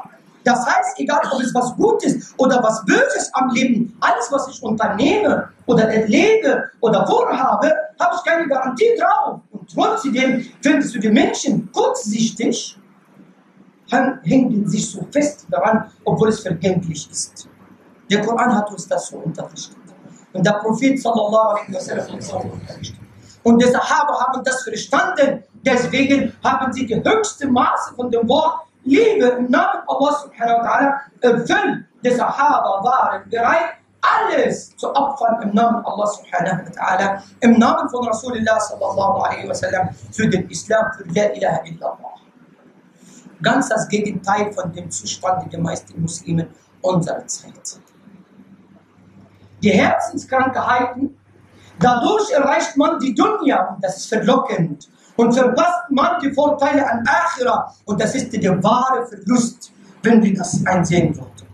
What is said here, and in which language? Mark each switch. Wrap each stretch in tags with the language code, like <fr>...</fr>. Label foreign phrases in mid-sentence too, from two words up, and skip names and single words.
<de>Das heißt, egal ob es was Gutes oder was Böses am Leben, alles was ich unternehme oder erlebe oder vorhabe, habe ich keine Garantie drauf. Und trotzdem findest du die Menschen kurzsichtig, hängen sich so fest daran, obwohl es vergänglich ist. Der Koran hat uns das so unterrichtet. Und der Prophet</de> <ar>صلى الله عليه وسلم</ar> <de>hat uns auch unterrichtet. Und die Sahaba haben das verstanden. Deswegen haben sie die höchste Maße von dem Wort Liebe im Namen Allah</de> <ar>سبحانه وتعالى</ar> <de>erfüllt. Die Sahaba waren bereit, alles zu opfern im Namen Allah</de> <ar>سبحانه وتعالى,</ar> <de>im Namen von</de> <ar>رسول الله صلى الله عليه وسلم,</ar> <de>für den Islam, für</de> <ar>لا إله إلا الله.</ar> <de>Ganz das Gegenteil von dem Zustand der meisten Muslime unserer Zeit. Die Herzenskrankheiten, dadurch erreicht man die Dunya, und das ist verlockend, und verpasst man die Vorteile an Akhira, und das ist der wahre Verlust, wenn wir das einsehen würden.</de>